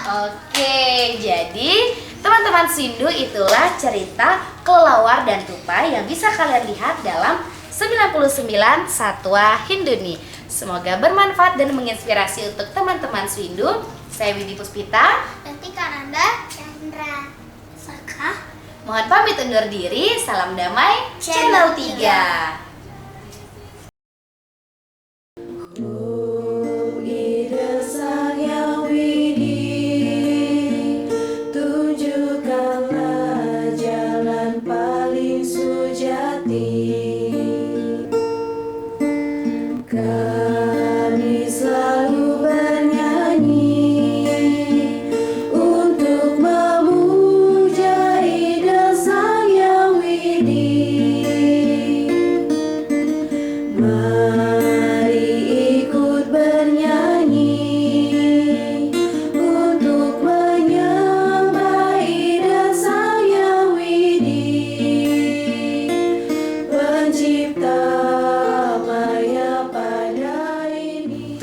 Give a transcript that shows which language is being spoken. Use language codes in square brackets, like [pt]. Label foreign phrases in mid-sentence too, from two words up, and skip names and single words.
[id] Oke, jadi teman-teman Sindu, itulah cerita kelelawar dan tupai yang bisa kalian lihat dalam 99 Satwa Hindu nih. Semoga bermanfaat dan menginspirasi untuk teman-teman Sindu. Saya Widi Puspita. Nanti Kananda, Chandra, Saka. Mohon pamit undur diri. Salam damai Channel 3. Ida Sang Yang Widi, tunjukkanlah jalan paling sujati. Kami selalu bernyanyi untuk memuja Ida Sang Yang Widi. Mari ikut bernyanyi untuk menyembah Ida Sang Yang Widi, Pencipta Maya pada ini.